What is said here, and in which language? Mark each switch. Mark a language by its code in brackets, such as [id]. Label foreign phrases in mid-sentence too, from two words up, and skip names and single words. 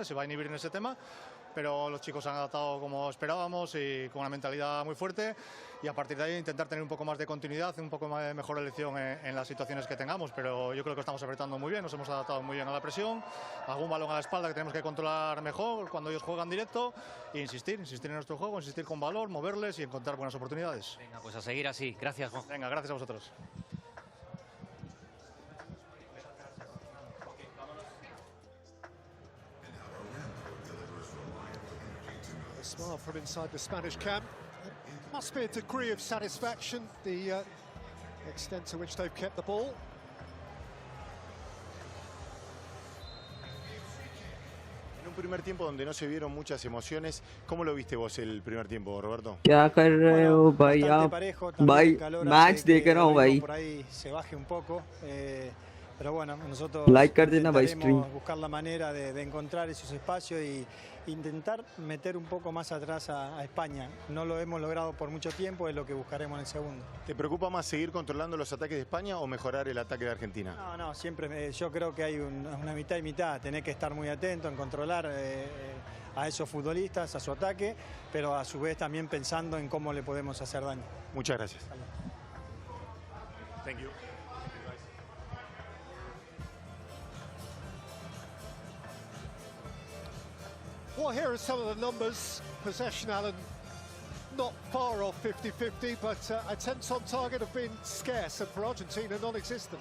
[es] Va a inhibir en ese tema, pero los chicos han adaptado como esperábamos y con una mentalidad muy fuerte, y a partir de ahí intentar tener un poco más de continuidad, un poco más de mejor elección en las situaciones que tengamos, pero yo creo que estamos apretando muy bien, nos hemos adaptado muy bien a la presión, algún balón a la espalda que tenemos que controlar mejor cuando ellos juegan directo, e insistir en nuestro juego, insistir con valor, moverles y encontrar buenas oportunidades. Venga, pues a seguir así. Gracias, Juan. Venga, gracias a vosotros. [en] A smile from inside the Spanish camp. It must be a degree of satisfaction, the extent to which they've kept the ball. [es] En un primer tiempo donde no se vieron muchas emociones, ¿cómo lo viste vos el primer tiempo, Roberto? [hi] क्या कर रहे हो भाई आप? भाई मैच देख रहा हूँ भाई. [es] Por ahí se baje un poco, pero bueno, nosotros [hi] Like कर देना भाई stream. [es] intentaremos buscar la manera de encontrar esos espacios y intentar meter un poco más atrás a España. No lo hemos logrado por mucho tiempo, es lo que buscaremos en el segundo. ¿Te preocupa más seguir controlando los ataques de España o mejorar el ataque de Argentina? No, siempre yo creo que hay una mitad y mitad. Tenés que estar muy atento en controlar a esos futbolistas, a su ataque, pero a su vez también pensando en cómo le podemos hacer daño. Muchas gracias. [en] Thank you. Well, here are some of the numbers. Possession, Alan, not far off 50-50, but attempts on target have been scarce, and for Argentina, non-existent.